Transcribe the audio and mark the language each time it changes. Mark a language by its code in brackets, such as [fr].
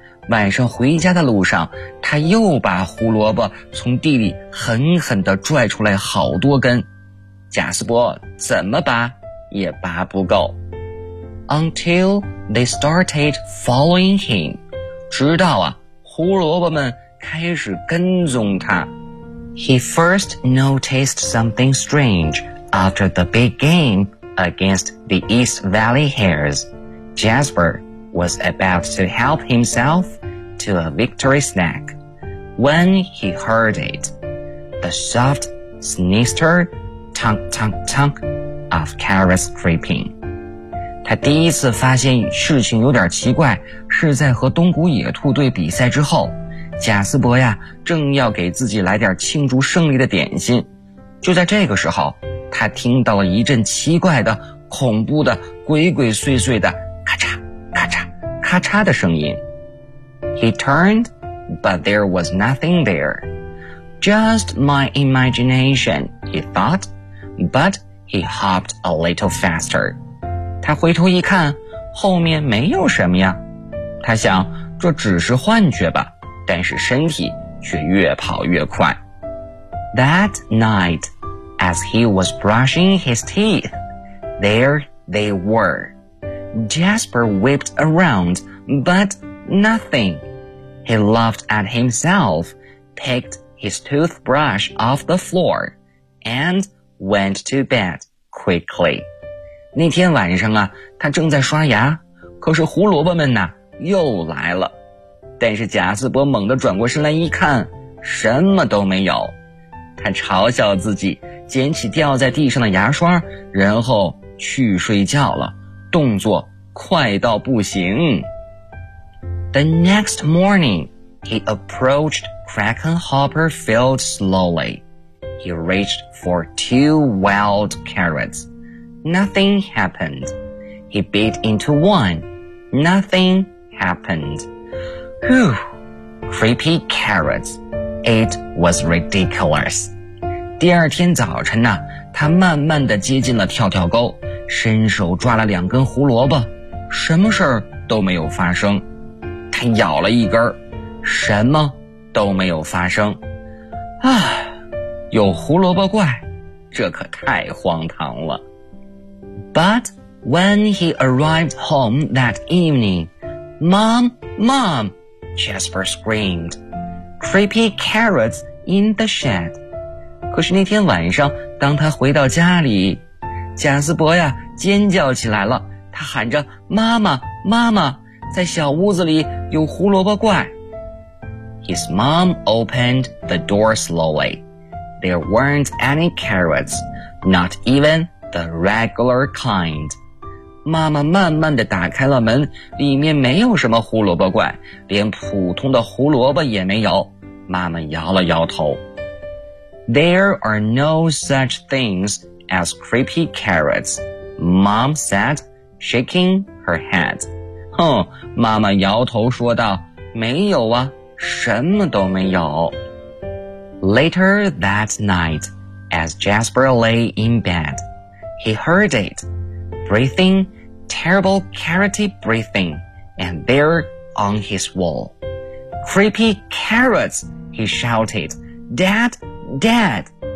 [zh] 晚上回家的路上，他又把胡萝卜从地里狠狠地拽出来好多根。贾斯伯怎么拔，也拔不够。 [en] Until they started following him. [zh] 直到啊，胡萝卜们开始跟踪他。 [en] He first noticed something strange after the big game against the East Valley Hares. Jasper was about to help himself to a victory snack when he heard it. The soft, sinister tunk tunk tunk of carrots creeping. [zh] 他第一次发现事情有点奇怪，是在和东谷野兔队比赛之后。贾斯伯呀，正要给自己来点庆祝胜利的点心，就在这个时候，他听到了一阵奇怪的、恐怖的、鬼鬼祟祟的咔嚓、咔嚓、咔嚓的声音。 [en] He turned, but there was nothing there. Just my imagination, he thought, but he hopped a little faster. [zh] 他回头一看，后面没有什么呀，他想，这只是幻觉吧。但是身体却越跑越快。 [en] That night, as he was brushing his teeth, there they were. Jasper whipped around, but nothing. He laughed at himself, picked his toothbrush off the floor, and went to bed quickly. [zh] 那天晚上啊，他正在刷牙，可是胡萝卜们呢，又来了。但是贾斯伯猛地转过身来一看，什么都没有。他嘲笑自己，捡起掉在地上的牙刷，然后去睡觉了，动作快到不行。 [en] The next morning, he approached Krakenhopper filled slowly. He reached for 2 wild carrots. Nothing happened. He bit into 1. Nothing happened. Whew! Creepy carrots. It was ridiculous. [zh] 第二天早晨呢，他慢慢地接近了跳跳沟，伸手抓了两根胡萝卜，什么事儿都没有发生。他咬了一根，什么都没有发生。啊，有胡萝卜怪，这可太荒唐了。 [en] But when he arrived home that evening, Mom, Mom, Jasper screamed, creepy carrots in the shed. [zh] 可是那天晚上，当他回到家里，贾斯伯呀，尖叫起来了，他喊着，妈妈，妈妈，在小屋子里有胡萝卜怪。 [en] His mom opened the door slowly. There weren't any carrots, not even the regular kind. [zh] 妈妈慢慢地打开了门，里面没有什么胡萝卜怪，连普通的胡萝卜也没有。妈妈摇了摇头。 [en] There are no such things as creepy carrots, Mom said, shaking her head. [zh] 哼，妈妈摇头说道，没有啊。什么都没有。 [en] Later that night, as Jasper lay in bed, he heard it, breathing, terrible carroty breathing, and there on his wall. Creepy carrots, he shouted, Dad, Dad.